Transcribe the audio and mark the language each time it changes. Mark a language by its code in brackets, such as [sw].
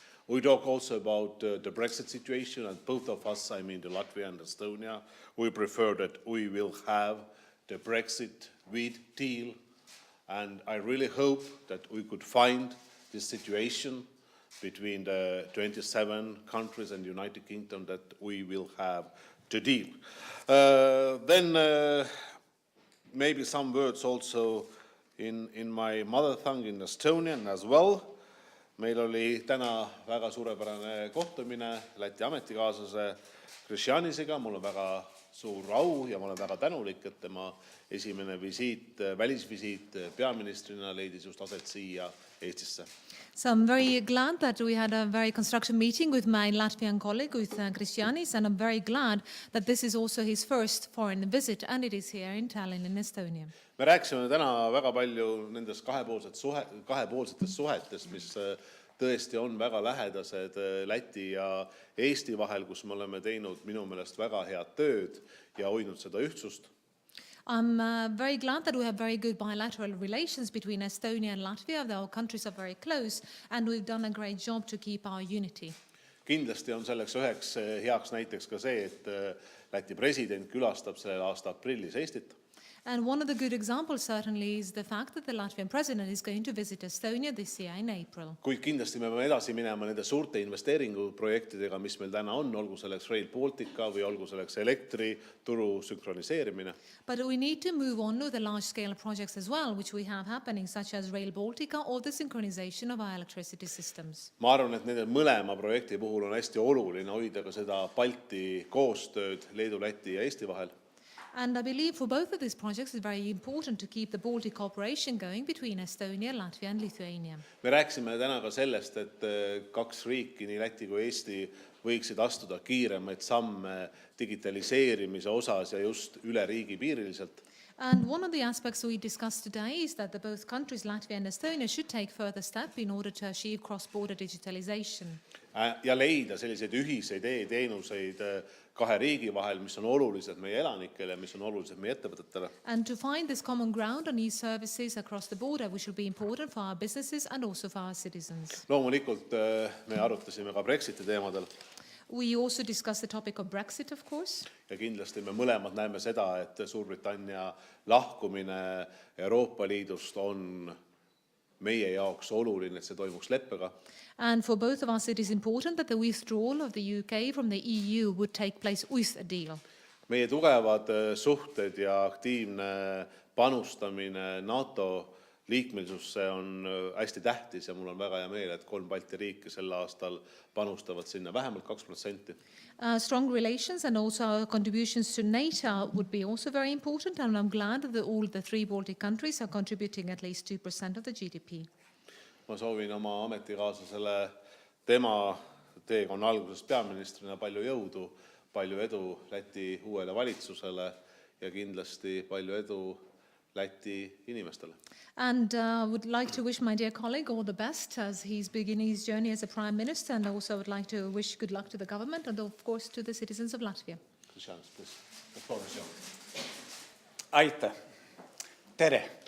[en] We talk also about the Brexit situation, and both of us, I mean the Latvia and Estonia, we prefer that we will have the Brexit with deal, and I really hope that we could find this situation between the 27 countries and the United Kingdom that we will have the deal. Then maybe some words also in my mother tongue, in Estonian as well. [et] Meil oli täna väga suurepärane kohtumine Läti ametikaaslase Krišjānisega. Mul on väga suur au ja ma olen väga tänulik, et tema esimene välisvisiit peaministrina leidis just aset siia Eestisse. [en] So I'm very glad that we had a very constructive meeting with my Latvian colleague, with Krišjānis, and I'm very glad that this is also his first foreign visit, and it is here in Tallinn in Estonia. [et] Me rääkisime täna väga palju nendest kahepoolsetest suhetest, mis tõesti on väga lähedased Läti ja Eesti vahel, kus me oleme teinud minu meelest väga head tööd ja hoidnud seda ühtsust. [en] I'm very glad that we have very good bilateral relations between Estonia and Latvia. Our countries are very close, and we've done a great job to keep our unity. [et] Kindlasti on selleks üheks heaks näiteks ka see, et Läti president külastab sellel aasta aprillis Eestit. [en] And one of the good examples certainly is the fact that the Latvian president is going to visit Estonia this year in April. [et] Kuid kindlasti me peame edasi minema nende suurte investeeringuprojektidega, mis meil täna on, olgu selleks Rail Baltica või olgu selleks elektrituru sünkroniseerimine. [en] But we need to move on with the large-scale projects as well, which we have happening, such as Rail Baltica or the synchronization of our electricity systems. [et] Ma arvan, et nende mõlema projekti puhul on hästi oluline hoida ka seda Balti koostööd Leedu, Läti ja Eesti vahel. [en] And I believe for both of these projects it's very important to keep the Baltic cooperation going between Estonia, Latvia and Lithuania. [et] Me rääkisime täna ka sellest, et kaks riiki, nii Läti kui Eesti, võiksid astuda kiiremaid samme digitaliseerimise osas ja just üle riigi piiriliselt. [en] And one of the aspects we discussed today is that both countries, Latvia and Estonia, should take further steps in order to achieve cross-border digitalization. [et] Ja leida selliseid ühiseid e-teenuseid kahe riigi vahel, mis on olulised meie elanikele, mis on olulised meie ettevõtetele. [en] And to find this common ground on e-services across the border, which will be important for our businesses and also for our citizens. [et] Loomulikult me arutasime ka Brexiti teemadel. [en] We also discussed the topic of Brexit, of course. [et] Ja kindlasti me mõlemad näeme seda, et Suurbritannia lahkumine Euroopa Liidust on meie jaoks oluline, et see toimuks leppega. [en] And for both of us, it is important that the withdrawal of the UK from the EU would take place with a deal. [et] Meie tugevad suhted ja aktiivne panustamine NATO liikmelisusse on hästi tähtis ja mul on väga hea meel, et 3 Balti riiki sel aastal panustavad sinna vähemalt 2%. [en] Strong relations and also contributions to NATO would be also very important, and I'm glad that all the 3 Baltic countries are contributing at least 2% of the GDP. [et] Ma soovin oma ametikaaslasele tema teekonna algusest peaministrina palju jõudu, palju edu Läti uuele valitsusele ja kindlasti palju edu Läti inimestele. [en] And would like to wish my dear colleague all the best as he's beginning his journey as a Prime Minister, and also would like to wish good luck to the government and of course to the citizens of Latvia. Krišjānis, please. The floor is yours. [et] Aitäh. Tere.